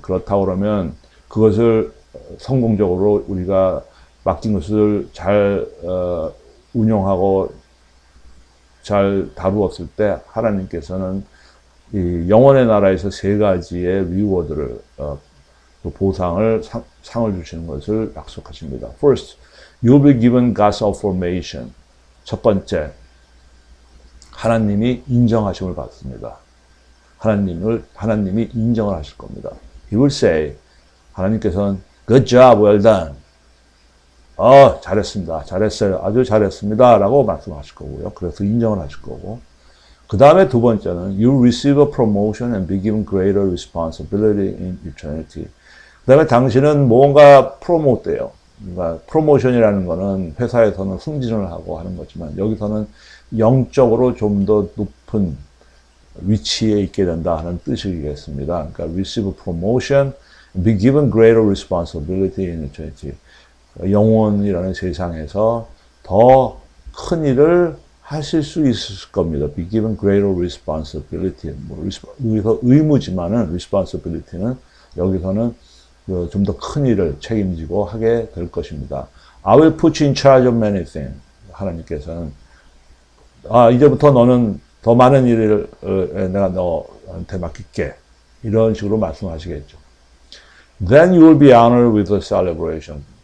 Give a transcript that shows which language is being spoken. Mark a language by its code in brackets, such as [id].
[ko] 그렇다고 그러면 그것을 성공적으로 우리가 맡긴 것을 잘 운용하고 잘 다루었을 때 하나님께서는 이 영원의 나라에서 3가지의 리워드를 보상을 상을 주시는 것을 약속하십니다. [en] First, you will be given God's affirmation. [ko] 첫 번째, 하나님이 인정하심을 받습니다. 하나님이 인정을 하실 겁니다. [en] He will say, [ko] 하나님께서는 [en] Good job, well done. [ko] 잘했습니다. 잘했어요. 아주 잘했습니다. 라고 말씀하실 거고요. 그래서 인정을 하실 거고. 그 다음에 두 번째는 [en] You receive a promotion and be given greater responsibility in eternity. [ko] 그 다음에 당신은 뭔가 프로모트 돼요. 그러니까 프로모션이라는 거는 회사에서는 승진을 하고 하는 거지만 여기서는 영적으로 좀 더 높은 위치에 있게 된다 하는 뜻이겠습니다. 그러니까 [en] receive promotion and be given greater responsibility in eternity. [ko] 영원이라는 세상에서 더 큰 일을 하실 수 있을 겁니다. [en] Be given greater responsibility. [ko] 여기서 의무지만은 responsibility는 여기서는 좀 더 큰 일을 책임지고 하게 될 것입니다. [en] I will put you in charge of many things. [ko] 하나님께서는 이제부터 너는 더 많은 일을 내가 너한테 맡길게. 이런 식으로 말씀하시겠죠. [en] Then you will be honored with a celebration.